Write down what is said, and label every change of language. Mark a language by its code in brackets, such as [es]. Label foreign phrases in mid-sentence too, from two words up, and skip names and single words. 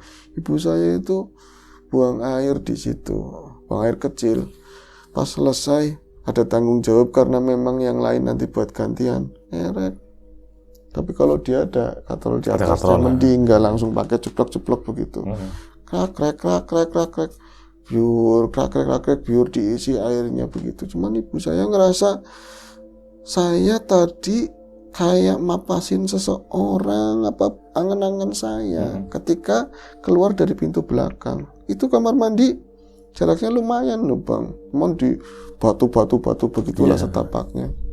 [id] Ibu saya itu buang air di situ, buang air kecil. Pas selesai ada tanggung jawab karena memang yang lain nanti buat gantian, erek. Tapi kalau dia ada katrol di atasnya, mending nggak langsung pakai ceplok-ceplok begitu. Krak, krek, krak, krek, krak, krek. Biur, krak, biur diisi airnya begitu. Cuman ibu saya ngerasa saya tadi kayak mapasin seseorang, apa angan-angan saya ketika keluar dari pintu belakang. Itu kamar mandi jaraknya lumayan loh bang, cuman di batu begitulah setapaknya.